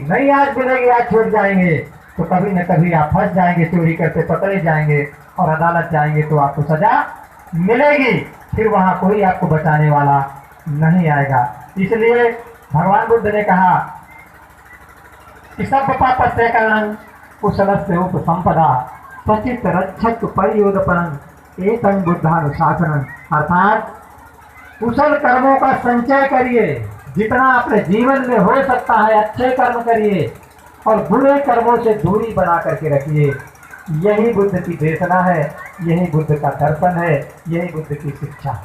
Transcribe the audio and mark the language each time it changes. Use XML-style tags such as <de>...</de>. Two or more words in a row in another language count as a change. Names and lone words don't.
<hi>नहीं आज मिलेगी, आज छूट जाएंगे तो कभी न कभी आप फंस जाएंगे, चोरी करते पकड़े जाएंगे और अदालत जाएंगे तो आपको सजा मिलेगी। फिर वहाँ कोई आपको बचाने वाला नहीं आएगा। इसलिए भगवान बुद्ध ने कहा कि</hi> <pi>सब पापस्य करणं कुशलस्य उपसंपदा सचित रक्षक परियोदपनं एतं बुद्धानुशासनं।</pi> <hi>अर्थात कुशल कर्मों का संचय करिए, जितना अपने जीवन में हो सकता है अच्छे कर्म करिए और बुरे कर्मों से दूरी बना करके रखिए। यही बुद्ध की देशना है, यही बुद्ध का दर्शन है, यही बुद्ध की शिक्षा है।</hi>